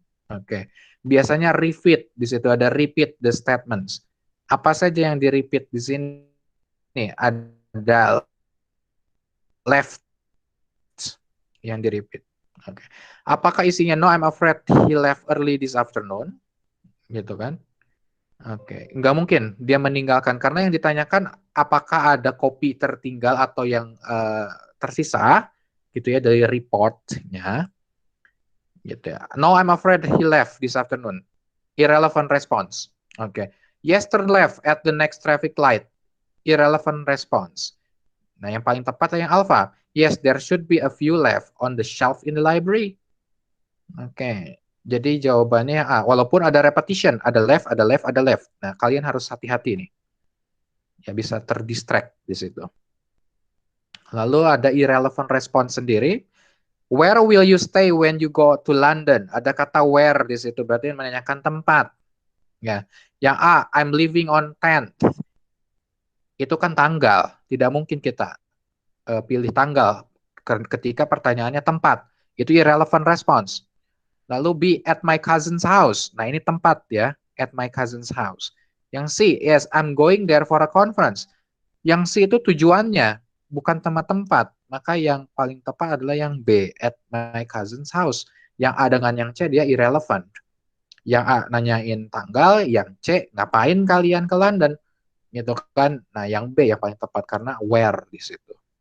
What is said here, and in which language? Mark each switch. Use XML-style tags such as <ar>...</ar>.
<id>Oke. Biasanya repeat, di situ ada repeat the statements. Apa saja yang di-repeat di sini? Ada left yang di-repeat. Oke. Apakah isinya</id> <en>no, I'm afraid he left early this afternoon?</en> <id>Gitu kan? Oke, nggak mungkin dia meninggalkan karena yang ditanyakan apakah ada kopi tertinggal atau yang tersisa, gitu ya dari reportnya, gitu ya.</id> <en>No, I'm afraid he left this afternoon. Irrelevant response. Oke. Yes, turn left at the next traffic light. Irrelevant response.</en> <id>Nah, yang paling tepat yang alpha.</id> <en>Yes, there should be a few left on the shelf in the library.</en> <id>Oke. Jadi jawabannya A. Walaupun ada repetition, ada left, ada left, ada left. Nah, kalian harus hati-hati nih. Ya bisa terdistract di situ. Lalu ada irrelevant response sendiri.</id> <en>Where will you stay when you go to London?</en> <id>Ada kata where di situ, berarti menanyakan tempat. Ya. Yang A,</id> <en>I'm living on 10th.</en> <id>Itu kan tanggal. Tidak mungkin kita pilih tanggal ketika pertanyaannya tempat. Itu irrelevant response. Lalu B,</id> <en>at my cousin's house.</en> <id>Nah, ini tempat ya, at my cousin's house. Yang C,</id> <en>yes, I'm going there for a conference.</en> <id>Yang C itu tujuannya, bukan tempat-tempat. Maka yang paling tepat adalah yang B,</id> <en>at my cousin's house.</en> <id>Yang A dengan yang C, dia irrelevant. Yang A nanyain tanggal, yang C, ngapain kalian ke London? Gitu kan. Nah, yang B yang paling tepat karena where di situ.</id>